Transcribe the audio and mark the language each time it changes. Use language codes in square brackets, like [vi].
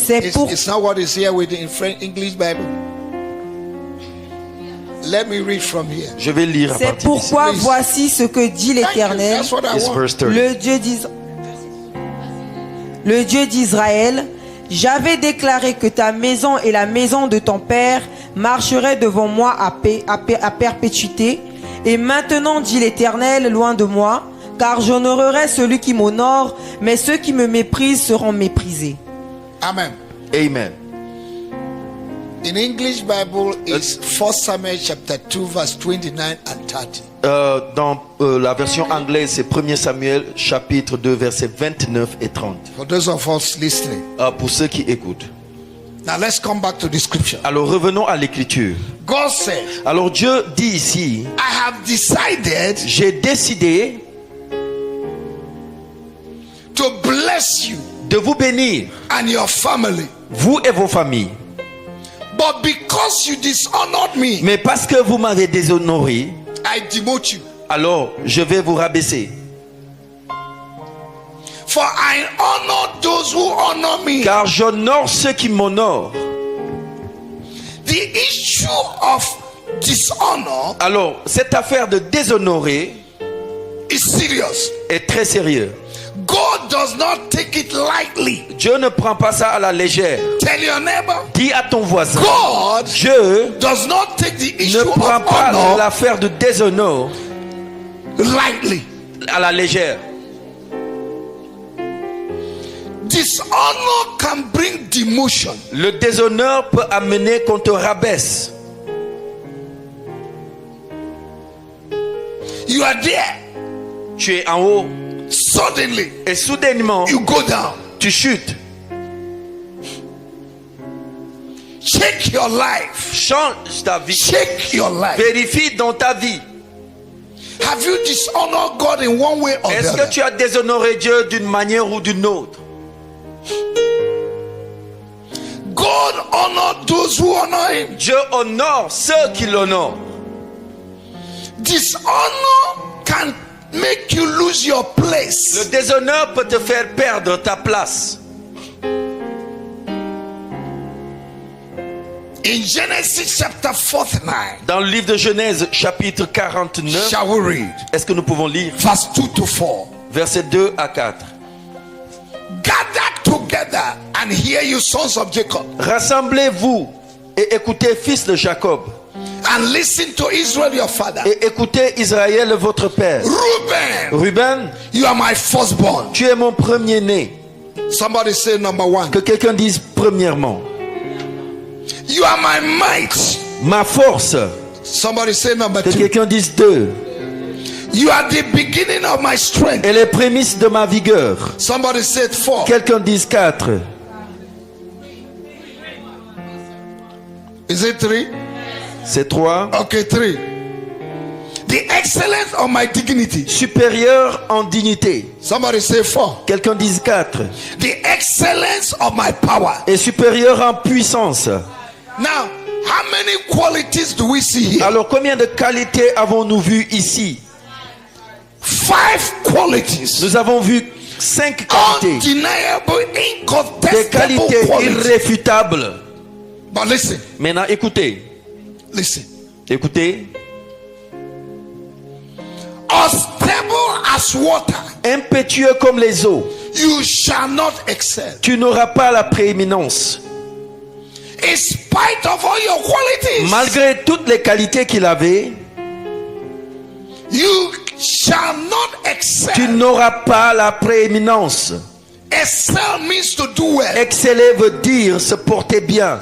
[en] It's not what is here with in French English Bible. Let me read from here. [fr] Je vais lire à C'est partir d'ici. pourquoi [en] Please. [fr] voici ce que dit l'Éternel, [en] That's what I It's want. verse 30. [fr] le Dieu d'Israël. J'avais déclaré que ta maison et la maison de ton père marcheraient devant moi à perpétuité. Et maintenant, dit l'Éternel, loin de moi, car j'honorerai celui qui m'honore, mais ceux qui me méprisent seront méprisés. Amen. Amen. [en] In English Bible is 1 Samuel chapter 2 verse 29 and 30. [fr] Dans la version anglaise, c'est 1er Samuel, chapitre 2, versets 29 et 30. [en] For those of us listening. [fr] Pour ceux qui écoutent. [en] Now let's come back to the scripture. [fr] Alors revenons à l'écriture. [en] God said, [fr] Alors Dieu dit ici, [en] I have decided [fr] j'ai décidé [en] to bless you [fr] de vous bénir, [en] and your family. [fr] vous et vos familles. [en] But because you dishonored me, [fr] Mais parce que vous m'avez déshonoré, [en] I demote you. [fr] alors je vais vous rabaisser. [en] For I honor those who honor me. [fr] Car j'honore ceux qui m'honorent. [en] The issue of dishonor [fr] Alors, cette affaire de déshonorer [en] is serious. [fr] est très sérieux. [en] God does not take it lightly. [fr] Dieu ne prend pas ça à la légère. [en] Tell your neighbor, [fr] Dis à ton voisin, [en] God [fr] Dieu [en] does not take the issue [fr] ne prend [en] of [fr] pas [en] honor [fr] l'affaire de déshonneur [en] lightly. [fr] à la légère. [en] Dishonor can bring demotion. [fr] Le déshonneur peut amener qu'on te rabaisse. [en] You are there. [fr] Tu es en haut [en] Suddenly, [fr] et soudainement, [en] you go down. [fr] tu chutes. [en] Check your life. [fr] Change ta vie. [en] Check your life. [fr] Vérifie dans ta vie. [en] Have you dishonored God in one way or the [fr] Est-ce que [en] other? [fr] tu as déshonoré Dieu d'une manière ou d'une autre? [en] God honor those who honor him. [fr] Dieu honore ceux qui l'honorent. [en] Dishonor can make you lose your [fr] Le [en] place. [fr] déshonneur peut te faire perdre ta place. [en] In Genesis chapter 49, [fr] Dans le livre de Genèse, chapitre 49, [en] shall we read [fr] est-ce que nous pouvons lire [en] verse 2 to 4? [fr] versets 2 à 4? [en] Gather together and hear you, sons of Jacob, [fr] Rassemblez-vous et écoutez, fils de Jacob, [en] and listen to Israel your father. [fr] et écoutez Israël votre père. [en] Reuben, [fr] Ruben, [en] you are my firstborn. [fr] tu es mon premier-né. [en] Somebody say number one. [fr] Que quelqu'un dise premièrement. [en] You are my might. [fr] Ma force. [en] Somebody say number [fr] Que [en] two. [fr] quelqu'un dise deux. [en] You are the beginning of my strength. [fr] Et les prémices de ma vigueur. [en] Somebody said four. [fr] Quelqu'un dise quatre. [en] Is it three? [fr] C'est trois. [en] Okay, three. The excellence of my dignity. [fr] Supérieur en dignité. [en] Somebody say 4. [fr] Quelqu'un dise 4. [en] The excellence of my power. [fr] Et supérieur en puissance. [en] Now, how many qualities do we see here? [fr] Alors combien de qualités avons-nous vues ici? [en] 5 qualities. [fr] Nous avons vu 5 qualités. [en] Undeniable, [fr] Des incontestable qualités [en] qualities. [fr] irréfutables. [en] But listen, [fr] Maintenant écoutez. [en] listen. [fr] Écoutez. [en] Unstable as water, [fr] Impétueux comme les eaux. [en] you shall not excel. [fr] Tu n'auras pas la prééminence. [en] In spite of all your qualities, [fr] Malgré toutes les qualités qu'il avait, [en] you shall not [fr] tu [en] excel. [fr] n'auras pas la prééminence. [en] Excel means to do well. [fr] Exceller veut dire se porter bien.